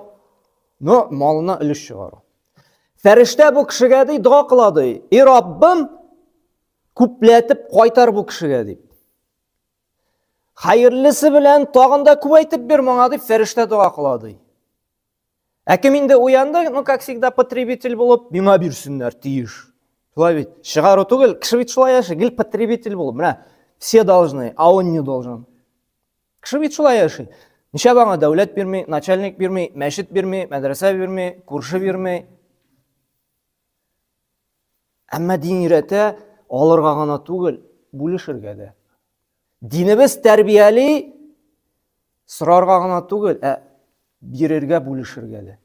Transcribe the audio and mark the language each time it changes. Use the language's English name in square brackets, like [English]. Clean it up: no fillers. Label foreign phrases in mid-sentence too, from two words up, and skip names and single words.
[Tatar] Ну, малына өлеш чыгару. Фәрештә бу кешегә ди дуа кыла ди. И Раббым, күпләтеп кайтар бу кешегә дип. Хәерлесе белән тагында күбәйтеп бир моңа дип фәрештә дуа кыла ди. Ә кем инде уянды, [Russian] ну как всегда [Tatar] потребитель булып, миңа бирсеннәр тиеш. Шулай бит, чыгару түгел, кеше бит шулай яши, гел потребитель булып, менә [Russian] все должны, а он не должен. [Tatar] Кеше бит шулай яши. Ничә баңа дәүләт бирми, начальник бирми, мәчет бирми, мәдрәсә бирми, күрше бирми. Әмма дин өйрәтә, алырга гына түгел, бүлешергә дә. Динебез тәрбияли, сорарга гына түгел, бирергә, бүлешергә дә.